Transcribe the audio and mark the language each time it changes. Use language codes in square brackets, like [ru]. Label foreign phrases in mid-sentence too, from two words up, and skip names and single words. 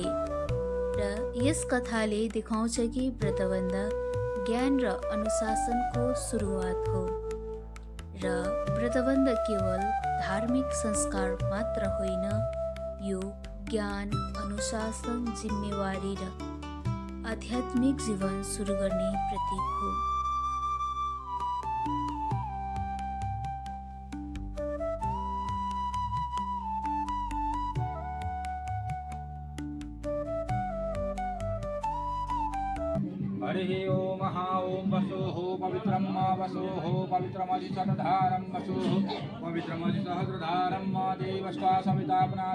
[ne] र यस कथाले देखाउँछ कि व्रतबन्ध ज्ञान र अनुशासनको सुरुवात हो र व्रतबन्ध केवल धार्मिक संस्कार मात्र होइन, यो ज्ञान, अनुशासन, जिम्मेवारी र आध्यात्मिक जीवन सुरु गर्ने प्रतीक हो। [sa] हरिः ओम ओम वसोः पवित्रं वसोः पवित्रमधिशतधारं वसोः पवित्रमधिसहस्रधारं देवस्ता सविता पुनादो